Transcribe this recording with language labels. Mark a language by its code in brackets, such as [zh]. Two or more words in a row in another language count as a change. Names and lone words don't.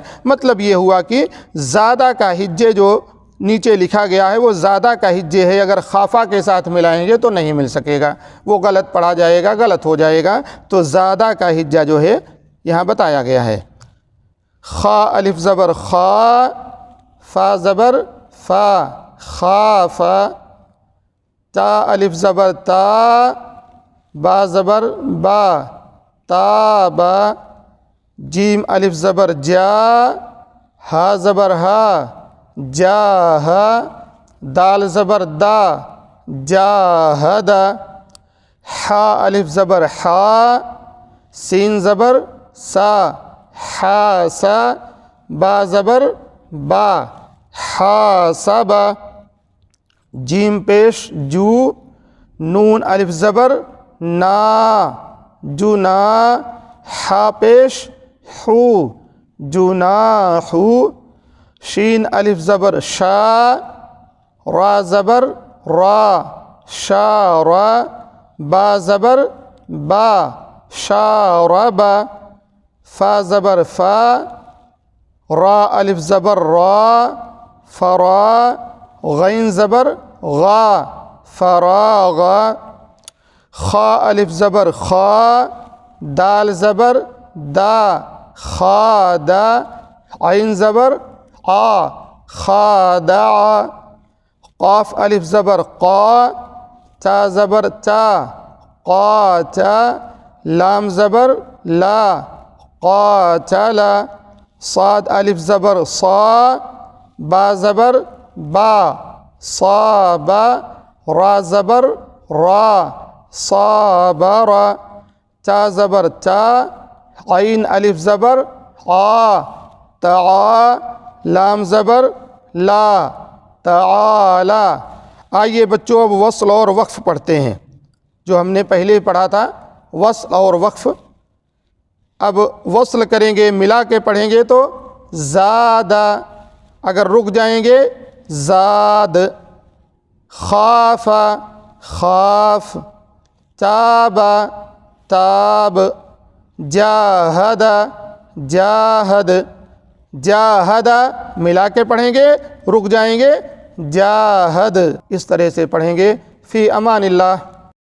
[ur] مطلب یہ ہوا کہ زیادہ کا ہجے جو نیچے لکھا گیا ہے وہ زیادہ کا ہجے ہے. اگر خافہ کے ساتھ ملائیں گے تو نہیں مل سکے گا، وہ غلط پڑھا جائے گا، غلط ہو جائے گا. تو زیادہ کا ہجہ جو ہے یہاں بتایا گیا ہے. خا الف زبر خا، فا زبر فا، خافا. تا الف زبر تا، با زبر با، تابا. جیم الف زبر جا، ہا زبر ہا، جاہا. دال زبر دا، جاہدا. حا الف زبر حا، سین زبر سا، حاسا. با زبر با، حاسبا. جیم پیش جو، نون الف زبر نا، جنا. حا پیش حو، جناحو. شین الف زبر شا، را زبر را، شارا. با زبر با، شاربا. فا زبر فا، را الف زبر را، فرا. غین زبر غا، فراغا. خا الف زبر خا، دال زبر دا، خادا. عین زبر آ، خادعا. قاف الف زبر قا، تا زبر تا، قاتا. لام زبر لا، قاتلا. صاد الف زبر صا، با زبر با، صابا. را زبر را، صابرا. تا زبر تا، عین الف زبر آ، تعا. لام زبر لا، تعالا. آئیے بچوں اب وصل اور وقف پڑھتے ہیں، جو ہم نے پہلے پڑھا تھا وصل اور وقف. اب وصل کریں گے، ملا کے پڑھیں گے تو زادہ. اگر رک جائیں گے زاد. خافا، خاف. تابا، تاب. جاہدا، جاہد. جاہدہ ملا کے پڑھیں گے، رک جائیں گے جاہد. اس طرح سے پڑھیں گے. [ar] فی امان اللہ.